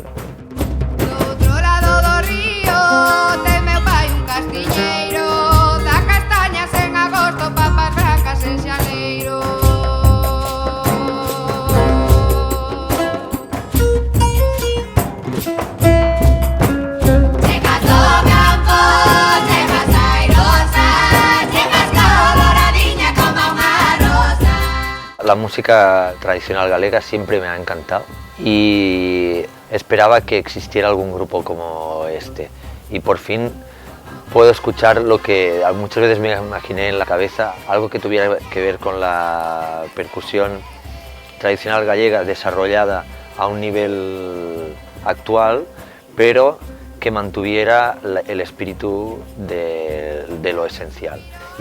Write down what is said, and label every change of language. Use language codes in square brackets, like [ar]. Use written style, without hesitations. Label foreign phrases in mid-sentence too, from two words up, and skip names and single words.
[gl] Do outro lado do río ten meu pai un castiñeiro, da castañas en agosto, papas brancas en xaneiro. Chegas do campo, chegas airosa, chegas coloradiña como unha rosa. [es] La música tradicional galega siempre me ha encantado y esperaba que existiera algún grupo como este y por fin puedo escuchar lo que muchas veces me imaginé en la cabeza, algo que tuviera que ver con la percusión tradicional gallega desarrollada a un nivel actual, pero que mantuviera el espíritu de lo esencial.